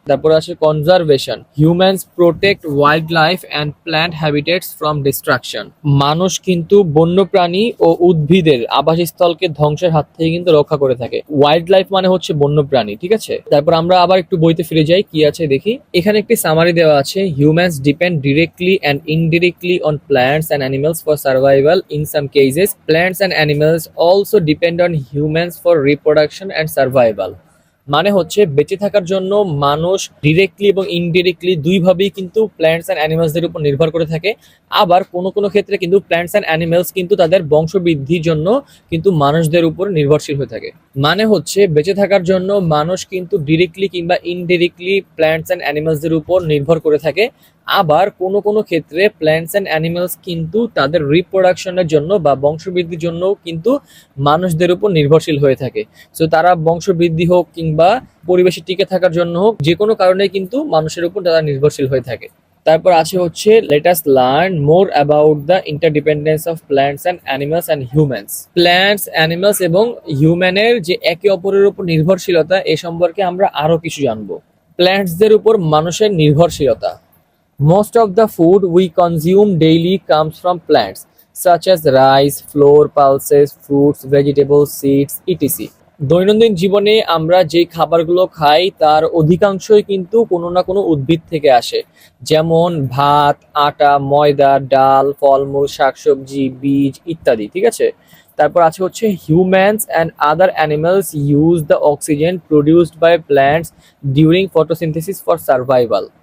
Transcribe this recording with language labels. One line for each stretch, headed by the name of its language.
Bangla: তারপর আছে
English: Conservation. Humans protect wildlife and plant habitats from destruction.
Bangla: মানুষ কিন্তু বন্যপ্রাণী ও উদ্ভিদের আবাসস্থলকে ধ্বংসের হাত থেকে কিন্তু রক্ষা করে থাকে। ওয়াইল্ড লাইফ মানে হচ্ছে বন্যপ্রাণী, ঠিক আছে? তারপর আমরা আবার একটু বইতে ফিরে যাই, কি আছে দেখি। এখানে একটি সামারি দেওয়া আছে।
English: Humans depend directly and indirectly on plants and animals for survival. In some cases, plants and animals also depend on humans for reproduction and survival.
Bangla: মানে হচ্ছে বেঁচে থাকার জন্য মানুষ ডিরেক্টলি এবং ইনডিরেক্টলি দুইভাবেই কিন্তু প্ল্যান্টস অ্যান্ড অ্যানিমালসদের উপর নির্ভর করে থাকে। আবার কোনো কোনো ক্ষেত্রে কিন্তু প্ল্যান্টস অ্যান্ড অ্যানিমালস কিন্তু তাদের বংশবৃদ্ধির জন্য কিন্তু মানুষদের উপর নির্ভরশীল হয়ে থাকে। মানে হচ্ছে বেঁচে থাকার জন্য মানুষ কিন্তু ডিরেক্টলি কিংবা ইনডিরেক্টলি প্ল্যান্টস অ্যান্ড অ্যানিমালসদের উপর নির্ভর করে থাকে। আবার কোনো কোনো ক্ষেত্রে প্ল্যান্টস অ্যান্ড অ্যানিমালস কিন্তু তাদের রিপ্রোডাকশনের জন্য বা বংশবৃদ্ধির জন্য কিন্তু মানুষদের উপর নির্ভরশীল হয়ে থাকে। সো তারা বংশবৃদ্ধি হোক কিংবা পরিবেশে টিকে থাকার জন্য হোক, যে কোনো কারণে কিন্তু মানুষের উপর তারা নির্ভরশীল হয়ে থাকে। তারপর আছে হচ্ছে
English: Let us learn more about the interdependence of plants and animals and humans.
Bangla: Plants, animals এবং হিউম্যানের যে একে অপরের উপর নির্ভরশীলতা, এ সম্পর্কে আমরা আরো কিছু জানবো। প্ল্যান্টসদের উপর মানুষের নির্ভরশীলতা।
English: Most of the food we consume daily comes from plants, such as rice, flour, pulses, fruits, vegetables, seeds, etc.
Bangla: দৈনন্দিন জীবনে আমরা যে খাবারগুলো খাই তার অধিকাংশই কিন্তু কোনো না কোনো উদ্ভিদ থেকে আসে, যেমন ভাত, আটা, ময়দা, ডাল, ফলমূল, শাকসবজি, বীজ ইত্যাদি, ঠিক আছে? তারপর আছে হচ্ছে
English: Humans and other animals use the oxygen produced by plants during photosynthesis for survival.